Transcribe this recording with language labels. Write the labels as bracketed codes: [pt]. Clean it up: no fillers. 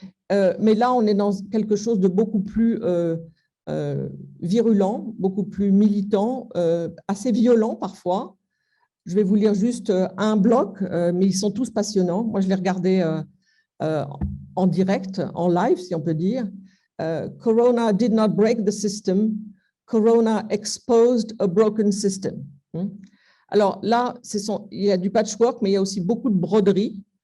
[fr] Mais là, on est dans quelque chose de beaucoup plus virulent, beaucoup plus militant, assez violent parfois. Je vais vous lire juste un bloc, mais ils sont tous passionnants. Moi, je les regardais en direct, en live, si on peut dire. [en] Corona did not break the system. Corona exposed a broken system. [fr] Alors là, il y a du patchwork, mais il y a aussi beaucoup de broderie.